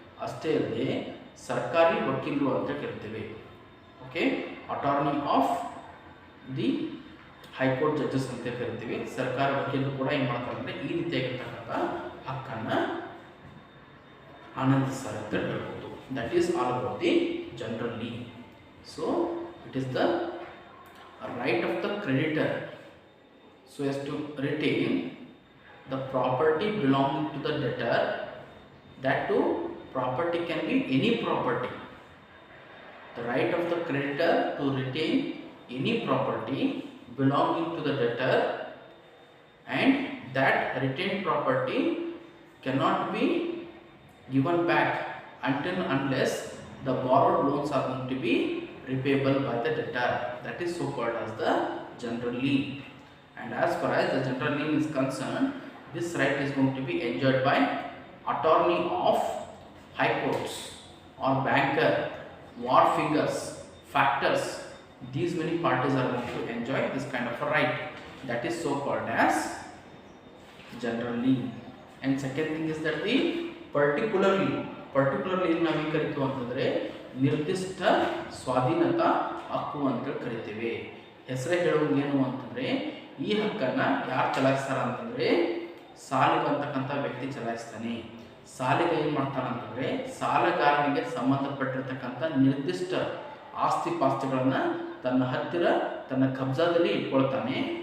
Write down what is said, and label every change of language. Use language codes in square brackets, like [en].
[kn] ಅಷ್ಟೇ ಅಲ್ಲದೆ ಸರ್ಕಾರಿ ವಕೀಲರು ಅಂತ ಕರಿತೀವಿ. Okay, [en] attorney of the high court judges [kn] ಅಂತ ಕರಿತೀವಿ. ಸರ್ಕಾರಿ ವಕೀಲರು ಕೂಡ ಏನು ಮಾಡ್ತಾರೆ ಅಂದರೆ ಈ ರೀತಿಯಾಗಿರ್ತಕ್ಕಂಥ ಹಕ್ಕನ್ನು ಆನಂದಿಸ್ತಾರೆ ಅಂತ ಹೇಳ್ಬೋದು. [en] That is all about the general lien. So it is the right of the creditor so as to retain the property belonging to the debtor. That too, property can be any property. The right of the creditor to retain any property belonging to the debtor, and that retained property cannot be given back until unless the borrowed loans are going to be repayable by the debtor. That is so called as the general lien. And as far as the general lien is concerned, this right is going to be enjoyed by attorney of high courts or banker, war fingers, factors. These many parties are going to enjoy this kind of a right. That is so called as general lien. And second thing is that the particular lien. [kn] Particular lien ನಾವೇನು ಕರಿತೀವಿ ಅಂತಂದರೆ ನಿರ್ದಿಷ್ಟ ಸ್ವಾಧೀನತಾ ಹಕ್ಕು ಅಂತೇಳಿ ಕರಿತೀವಿ. ಹೆಸರೇ ಹೇಳುವಂಗೇನು ಅಂತಂದರೆ ಈ ಹಕ್ಕನ್ನು ಯಾರು ಚಲಾಯಿಸ್ತಾರ ಅಂತಂದರೆ ಸಾಲಿಗ ಅಂತಕ್ಕಂಥ ವ್ಯಕ್ತಿ ಚಲಾಯಿಸ್ತಾನೆ. ಸಾಲಿಗ ಏನು ಮಾಡ್ತಾನಂತಂದರೆ ಸಾಲಗಾರನಿಗೆ ಸಂಬಂಧಪಟ್ಟಿರ್ತಕ್ಕಂಥ ನಿರ್ದಿಷ್ಟ ಆಸ್ತಿ ಪಾಸ್ತಿಗಳನ್ನು ತನ್ನ ಹತ್ತಿರ, ತನ್ನ ಕಬ್ಜಾದಲ್ಲಿ ಇಟ್ಕೊಳ್ತಾನೆ.